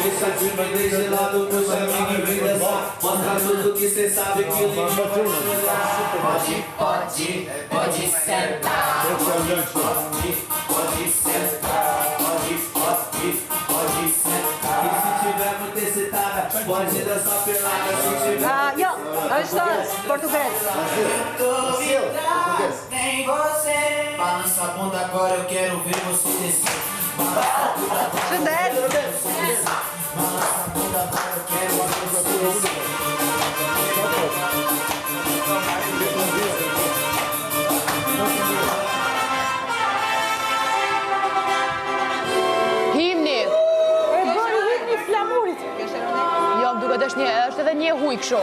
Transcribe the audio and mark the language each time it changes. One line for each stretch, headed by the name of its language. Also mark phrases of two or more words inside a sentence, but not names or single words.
Portuguese: Deixa de me gelado, puxa amiga e vem dançar. Mostra tudo que cê sabe que o limite vai finalizar. Pode sentar. Pode sentar. Pode sentar. E se tiver muito excitada, pode dançar.
Albanian: Jo, është portugez.
Portuguese: Tem você. Balança a bunda agora, eu quero ver você descer. Balança a bunda agora,
Albanian: Shëndet.
Portuguese: balança a bunda agora, eu quero ver você descer.
Albanian: Himni. E bëni himni flamurit. Jo, më duket është edhe një huj kështu.